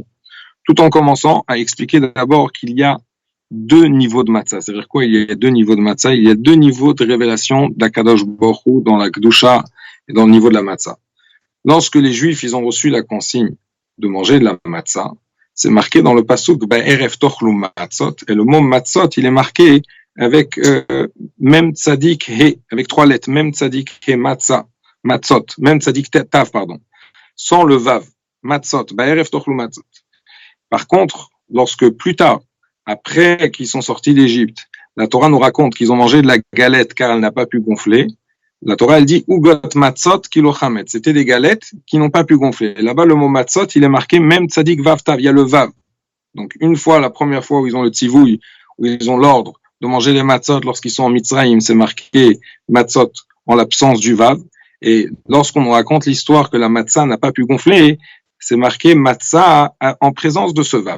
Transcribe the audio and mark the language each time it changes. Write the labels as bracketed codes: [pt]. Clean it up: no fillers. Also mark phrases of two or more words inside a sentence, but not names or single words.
[fr] Tout en commençant à expliquer d'abord qu'il y a deux niveaux de matzah. C'est-à-dire quoi? Il y a deux niveaux de matzah. Il y a deux niveaux de révélation d' [he] הקדוש ברוך הוא [fr] dans la Kedusha et dans le niveau de la matzah. Lorsque les Juifs, ils ont reçu la consigne de manger de la matzah, c'est marqué dans le pasuk [he] בערב תאכלו מצות, [fr] et le mot matzot, il est marqué avec [he] מם צדי הא, [fr] avec trois lettres, [he] מם צדי הא מצה, מצות, מם צדי תו, [fr] pardon, sans le vav, matzot, [he] בערב תאכלו מצות. [fr] Par contre, lorsque plus tard, après qu'ils sont sortis d'Égypte, la Torah nous raconte qu'ils ont mangé de la galette car elle n'a pas pu gonfler. La Torah, elle dit [he] עוגות מצות כי לא חמץ. [fr] C'était des galettes qui n'ont pas pu gonfler. Et là-bas, le mot matzot, il est marqué même [he] צדי וו תו. [fr] Il y a le vav. Donc, une fois, la première fois où ils ont le tzivouille, où ils ont l'ordre de manger les matzot lorsqu'ils sont en Mitzrayim, c'est marqué matzot en l'absence du vav. Et lorsqu'on nous raconte l'histoire que la matzah n'a pas pu gonfler, c'est marqué matzah en présence de ce vav.